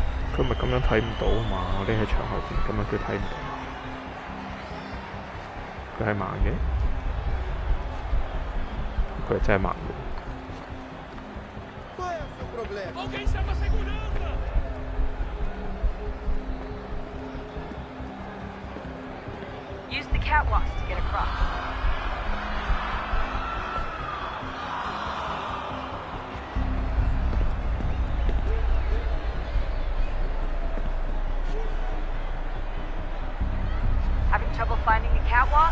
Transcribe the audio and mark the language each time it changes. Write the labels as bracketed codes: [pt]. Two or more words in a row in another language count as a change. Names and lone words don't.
[yue] 佢咪咁樣睇唔到啊嘛？我匿喺牆後邊，咁樣佢睇唔到。佢係盲嘅，佢係真係盲嘅。 [pt] Alguém chama a segurança! [en] Use the catwalks to get across. Having trouble finding the catwalk?